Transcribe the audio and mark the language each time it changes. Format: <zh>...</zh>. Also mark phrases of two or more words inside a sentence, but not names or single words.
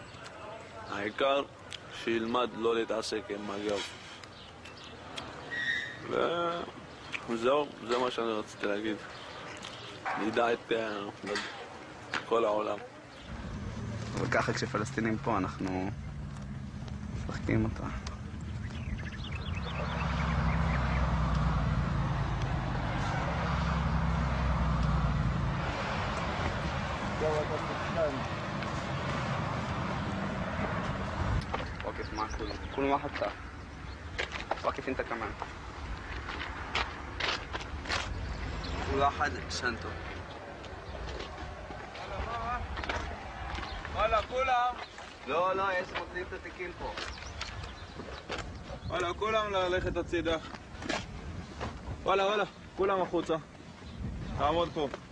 <he>העיקר שילמד לא להתעסק עם מג"ב. וזהו, זה מה שאני רציתי להגיד. נדע את כל העולם. וככה כשפלסטינים פה אנחנו משחקים אותה.</he> <ar>واقف مع كل واحد صح واقف انت كمان كل واحد شنطه</ar> <he>וואלה, כולם. לא, יש מוציאים את התיקים פה. וואלה, כולם ללכת הצידה. וואלה, כולם החוצה. תעמוד פה.</he>